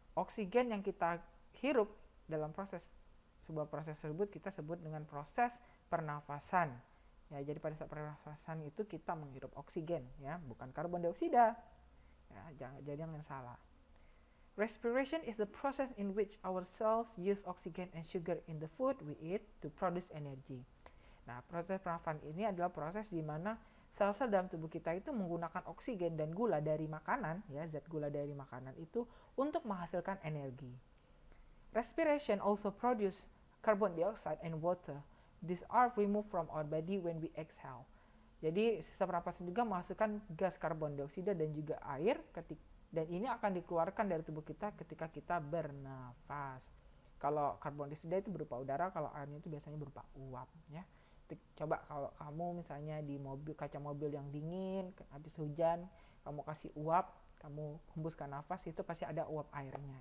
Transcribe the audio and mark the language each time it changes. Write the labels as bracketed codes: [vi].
[id] Oksigen yang kita hirup dalam sebuah proses tersebut kita sebut dengan proses pernafasan. Ya, jadi pada saat pernafasan itu kita menghirup oksigen, ya, bukan karbon dioksida. Ya, jangan salah. [en] Respiration is the process in which our cells use oxygen and sugar in the food we eat to produce energy. [id] Nah, proses pernafasan ini adalah proses di mana sel-sel dalam tubuh kita itu menggunakan oksigen dan gula dari makanan, ya, zat gula dari makanan itu untuk menghasilkan energi. [en] Respiration also produce carbon dioxide and water. These are removed from our body when we exhale. [id] Jadi, sistem pernapasan juga menghasilkan gas karbon dioksida dan juga air dan ini akan dikeluarkan dari tubuh kita ketika kita bernafas. Kalau karbon dioksida itu berupa udara, kalau airnya itu biasanya berupa uap ya. Coba kalau kamu misalnya di mobil, kaca mobil yang dingin, habis hujan, kamu kasih uap, kamu hembuskan nafas, itu pasti ada uap airnya.